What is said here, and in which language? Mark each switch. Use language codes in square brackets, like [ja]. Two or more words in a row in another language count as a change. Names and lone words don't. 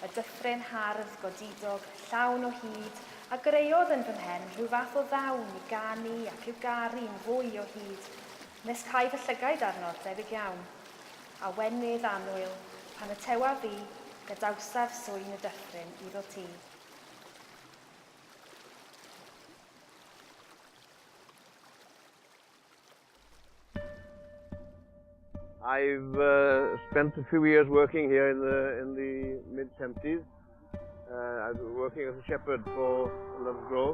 [cy] y dyffryn hardd godidog, llawn o hyd, a greuodd yn fy mhen rhyw fath o ddawn I ganu ac i'w garu'n fwy o hyd. Nes cael fy llygaid arno debyg iawn. A wenydd annwyl, pan y tewa fi, gadawsaf swyn y dyffryn iddo ti. [en] I've spent a few years working here in the mid-70s. I was working as a shepherd for Love's Grove.